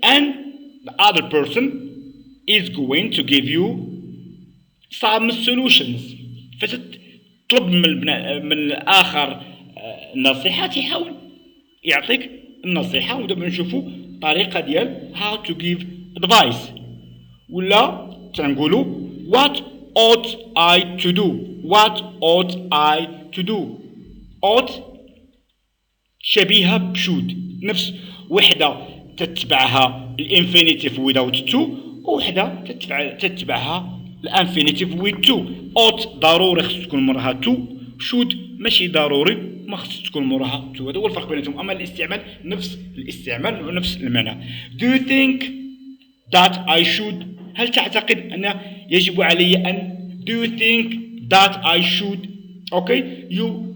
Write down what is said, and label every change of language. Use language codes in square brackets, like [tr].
[en] And the other person is going to give you some solutions. [ar] فتطلب من الآخر النصيحة تحاول يعطيك النصيحة ودابا نشوفوا طريقة ديال [en] how to give advice. [ar] ولا تنقولوا [en] what ought I to do? What ought I to do? [ar] ought شبيهة بشود نفس وحدة تتبعها الانفينيتيف [en] without to [ar] ووحدة تتبعها الانفينيتيف [en] with to. [ar] ought ضروري خص تكون موراها to should ماشي ضروري ما خص تكون موراها to. هذا هو الفرق بيناتهم. أما الاستعمال نفس الاستعمال ونفس المعنى. [en] Do you think that I should [ar] هل تعتقد أن يجب علي أن [en] do you think that I should okay you